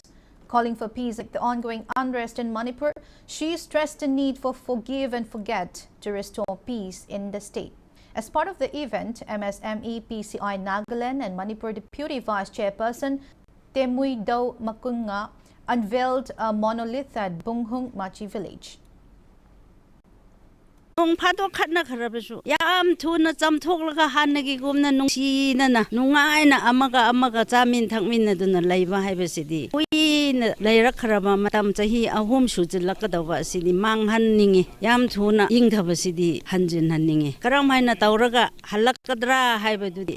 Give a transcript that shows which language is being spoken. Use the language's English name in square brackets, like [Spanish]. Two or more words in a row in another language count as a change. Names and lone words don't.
[English] Calling for peace like the ongoing unrest in Manipur, she stressed the need for forgive and forget to restore peace in the state. As part of the event, MSME PCI Nagaland and Manipur Deputy Vice Chairperson Temui Dau Makunga unveiled a monolith at Bunghung Machi village. [Manipuri] Nung pato khat na kharabasu yam thuna chamthok laga hanagi gumna nungsi na nungai na amaga chamin thakmin na duna leiba haibasidi na leirak kharaba matam chahi ahum sujilakadawa sidi manghan ningi yam thuna ingthabasidi hanjin hanningi karam haina tawraga halakadra haibadudi